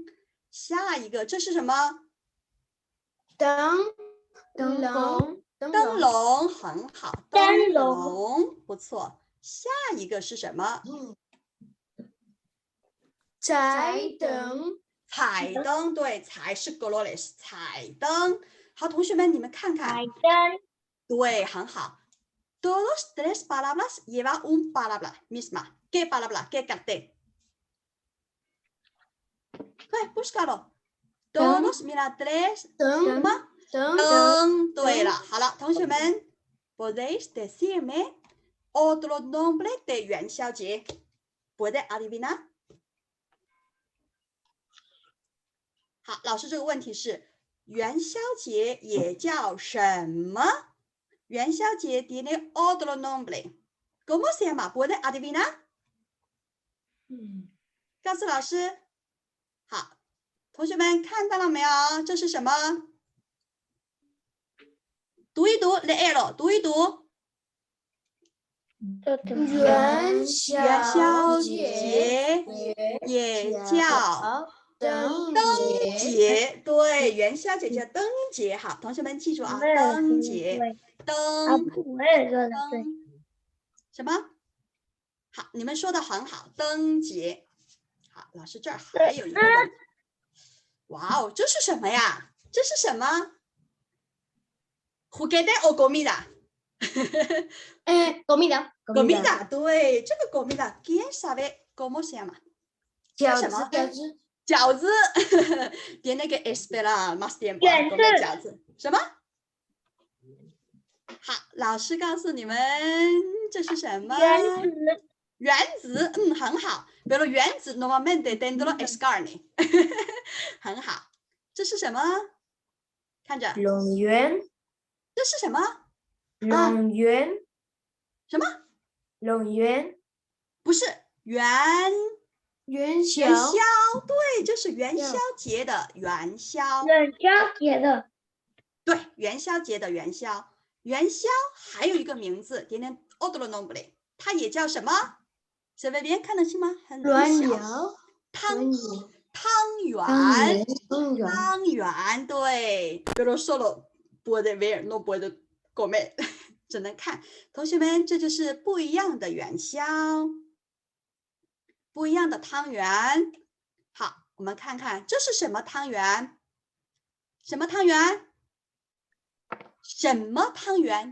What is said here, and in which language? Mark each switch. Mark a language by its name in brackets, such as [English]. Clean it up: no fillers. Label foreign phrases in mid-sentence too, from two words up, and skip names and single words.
[Chinese] 下一个，这是什么？灯笼，很好，灯笼不错。下一个是什么？彩灯，对，彩是 colores， 彩灯。好，同学们，你们看看。彩灯。对，很好。 [Spanish] Todos tres palabras lleva un palabra misma. ¿Qué palabra? ¿Qué cartel? Pues búscalo. Todos, mira, tres. [Chinese] 灯，对了，好了，同学们 [Spanish] ，¿podéis decirme otro nombre de 元宵节 ？¿Puede adivinar？ [Chinese] 好，老师这个问题是元宵节也叫什么？ [Spanish] 元宵节 tiene otro nombre. ¿Cómo se llama? ¿Puede adivinar？ [Chinese] 告诉老师。好，同学们看到了没有？这是什么？读一读 ，léelo， 读一读。元宵节也叫灯节，对，元宵节叫灯节。好，同学们记住啊，灯节，灯，什么？好，你们说的很好，灯节。好，老师这儿还有一个问题。哇哦，这是什么呀？这是什么 ？ [Spanish] Juguete o comida？ comida， [Chinese] 对，这个 [Spanish] comida，¿quién sabe cómo se llama？饺子 ，tiene que esperar más tiempo para comer 饺子。什么？ [Chinese] 好，老师告诉你们，这是什么？原子，很好。比如原子 [Spanish] normalmente dentro es carne， [Chinese] 很好。这是什么？看着。龙圆。这是什么？龙圆。什么？龙圆。不是元宵，对，这是元宵节的元宵。对，元宵节的元宵。元宵还有一个名字 ， [Spanish] tiene otro nombre， [Chinese] 它也叫什么？小贝别看得清吗？很小。汤圆， [Spanish] 对。Pero solo puede ver, no puede comer， [Chinese] 只能看。同学们，这就是不一样的元宵，不一样的汤圆。好，我们看看这是什么汤圆？什么汤圆？什么汤圆？